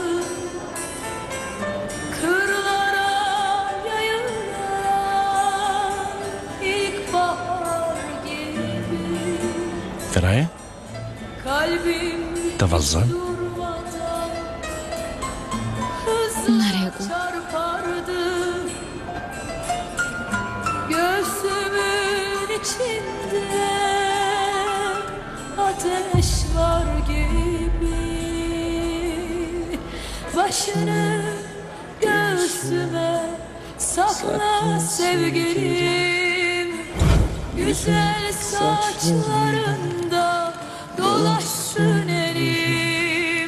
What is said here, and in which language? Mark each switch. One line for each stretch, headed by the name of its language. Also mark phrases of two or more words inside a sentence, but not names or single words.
Turkish: kırlara yayılan ilkbahar gibi. Feraye, Kalbim
Albanian: të vazhdon? Në rregull.
Turkish: çarpardı göğsümün içinde, ateş var gibi. Başını göğsüme sakla sevgilim, güzel saçlarında dolaşsın elim.